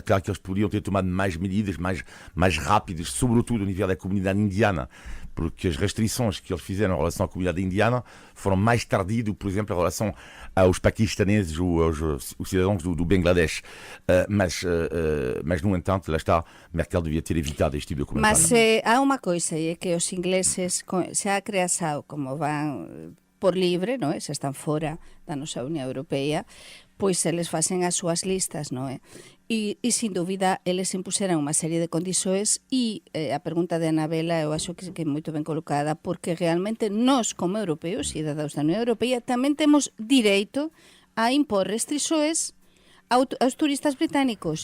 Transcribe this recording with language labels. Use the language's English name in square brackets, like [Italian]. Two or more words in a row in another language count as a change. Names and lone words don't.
[Portuguese] Claro que eles poderiam ter tomado mais medidas, mais rápidas, sobretudo a nível da comunidade indiana, porque as restrições que eles fizeram em relação à comunidade indiana foram mais tardias do que, por exemplo, em relação aos paquistaneses ou aos cidadãos do Bangladesh. Mas, no entanto, lá está, Merkel devia ter evitado este tipo de comentário. Mas há uma coisa, e é que os ingleses, [Galician] xa a creação, como van por libre, non é? Se están fora da nosa Unión Europea, pois eles facen as súas listas, non é? E sin dúbida, eles impuseran unha serie de condições e a pergunta de Anabela eu acho que é moito ben colocada, porque realmente nós, como europeos, cidadaos da Unión Europea, tamén temos direito a impor restrições aos turistas británicos.